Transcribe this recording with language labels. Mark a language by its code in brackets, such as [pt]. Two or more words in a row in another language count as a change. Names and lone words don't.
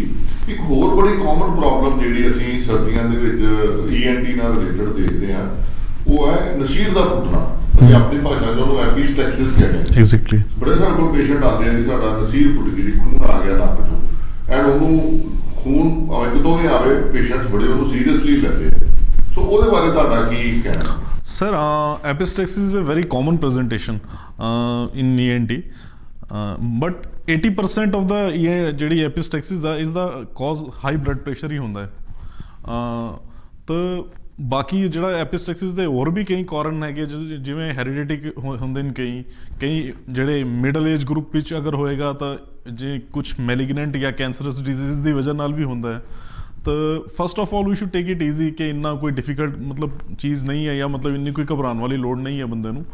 [pa] ਇੱਕ ਹੋਰ ਬੜੀ [en] common problem [pa] ਜਿਹੜੀ ਅਸੀਂ ਸਰਦੀਆਂ ਦੇ ਵਿੱਚ ENT ਨਾਲ ਰਿਲੇਟਡ ਦੇਖਦੇ ਹਾਂ, ਉਹ ਹੈ ਨਸੀਰ ਦਾ ਫੁੱਟਣਾ। ਅਸੀਂ ਆਪਣੀ ਭਾਸ਼ਾ 'ਚ ਉਹਨੂੰ ਐਪੀਸਟੈਕਸਿਸ ਕਹਿੰਦੇ ਹਾਂ। ਐਗਜ਼ੈਕਟਲੀ। ਬੜੇ ਸਾਡੇ ਕੋਲ ਪੇਸ਼ੈਂਟ ਆਉਂਦੇ ਆ ਜੀ, ਸਾਡਾ ਨਸੀਰ ਫੁੱਟ ਗਈ, ਖੂਨ ਆ ਗਿਆ ਨੱਕ 'ਚੋਂ, ਐਂਡ ਉਹਨੂੰ ਖੂਨ ਇੱਕ ਤੋਂ ਵੀ ਆਵੇ, ਪੇਸ਼ੈਂਟਸ ਬੜੇ ਉਹਨੂੰ ਸੀਰੀਅਸਲੀ ਲੈਂਦੇ ਆ। ਸੋ ਉਹਦੇ ਬਾਰੇ ਤੁਹਾਡਾ ਕੀ ਕਹਿਣਾ? [en] Sir, epistaxis is a very common presentation in ENT, but 80% of the ਜਿਹੜੀ epistaxis ਆ is the cause high blood pressure [pa] ਹੀ ਹੁੰਦਾ ਹੈ। ਤਾਂ ਬਾਕੀ ਜਿਹੜਾ epistaxis ਦੇ ਹੋਰ ਵੀ ਕਈ ਕਾਰਨ ਹੈਗੇ, ਜਿਵੇਂ ਹੈਰੀਡਿਟਿਕ ਹੁੰਦੇ ਨੇ ਕਈ ਜਿਹੜੇ [en] middle age group [pa] ਵਿੱਚ ਅਗਰ ਹੋਏਗਾ ਤਾਂ ਜੇ ਕੁਝ ਮੈਲੀਗਨੈਂਟ ਜਾਂ [en] cancerous disease [pa] ਦੀ ਵਜ੍ਹਾ ਨਾਲ ਵੀ ਹੁੰਦਾ ਹੈ। ਤਾਂ [en] first of all we should take it easy [pa] ਕਿ ਇੰਨਾ ਕੋਈ ਡਿਫੀਕਲਟ ਮਤਲਬ ਚੀਜ਼ ਨਹੀਂ ਹੈ, ਜਾਂ ਮਤਲਬ ਇੰਨੀ ਕੋਈ ਘਬਰਾਉਣ ਵਾਲੀ ਲੋੜ ਨਹੀਂ ਹੈ ਬੰਦੇ ਨੂੰ।